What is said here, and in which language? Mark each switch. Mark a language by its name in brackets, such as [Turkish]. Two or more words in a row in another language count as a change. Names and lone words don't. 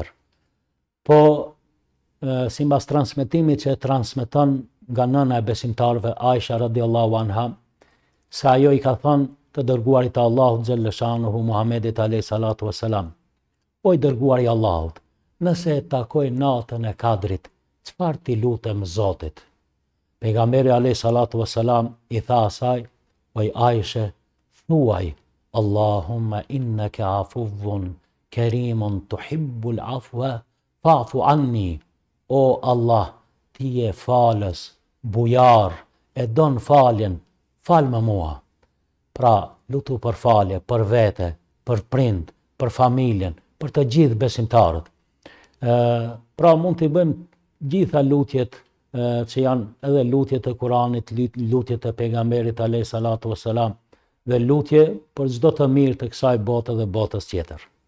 [Albanian] Po, sipas transmetimit që transmeton nga nëna e besimtarëve Aisha [Arabic] رضي الله عنها, [Albanian] se ajo i ka thënë të dërguarit të Allahut xhalleshanuhu Muhamedit [Arabic] عليه الصلاة والسلام, [Albanian] o i dërguari i Allahut, nëse e takoj natën e Kadrit, çfarë ti lutem Zotit? Pejgamberi [Arabic] عليه الصلاة والسلام [Albanian] i tha asaj, o Aisha, thuaj, [Arabic] اللهم إنك عفو كريم تحب العفو فاعف عني. [Albanian] O Allah, ti je falës, bujar, e don faljen, fal më mua. Pra, lutu për falje, për vete, për prind, për familjen, për të gjithë besimtarët. Pra, mund të bëjmë gjitha lutjet që janë edhe lutjet e Kuranit, lutjet e pejgamberit [Arabic] عليه الصلاة والسلام, [Albanian] dhe lutje për çdo të mirë të kësaj bote dhe botës tjetër.